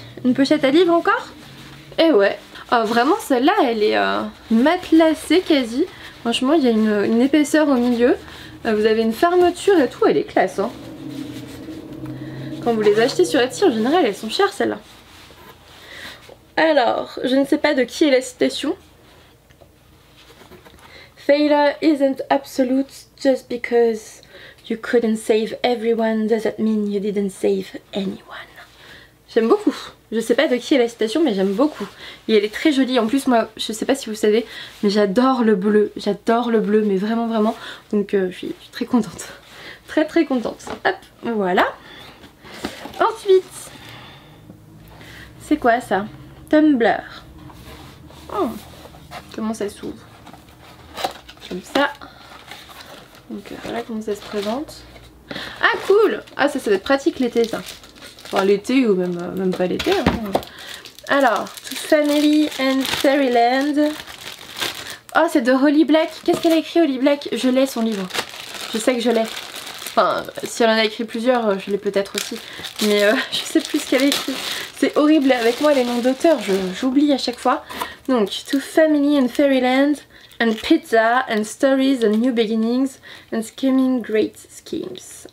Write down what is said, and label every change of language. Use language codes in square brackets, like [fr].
[fr] Une pochette à livres encore? Eh ouais. Oh, vraiment celle-là elle est matelassée quasi. Franchement il y a une épaisseur au milieu. Vous avez une fermeture et tout, elle est classe hein. Quand vous les achetez sur Etsy en général elles sont chères celles-là. Alors je ne sais pas de qui est la citation. [en] Failure isn't absolute, just because you couldn't save everyone doesn't mean you didn't save anyone. [fr] J'aime beaucoup. Je sais pas de qui est la citation mais j'aime beaucoup. Et elle est très jolie. En plus moi je sais pas si vous savez mais j'adore le bleu. J'adore le bleu mais vraiment vraiment. Donc je suis très contente. Très contente. Hop, voilà. Ensuite, c'est quoi ça? Tumblr. Oh, comment ça s'ouvre? Comme ça. Donc voilà comment ça se présente. Ah cool. Ah ça doit être pratique l'été ça. Enfin l'été ou même pas l'été hein. Alors, To Family and Fairyland. Oh c'est de Holly Black. Qu'est-ce qu'elle a écrit Holly Black? Je l'ai son livre. Je sais que je l'ai. Enfin si elle en a écrit plusieurs je l'ai peut-être aussi. Mais je sais plus ce qu'elle a écrit. C'est horrible avec moi les noms d'auteurs, j'oublie à chaque fois. [en] Donc To Family and Fairyland. And pizza, and stories, and new beginnings, and scheming great schemes.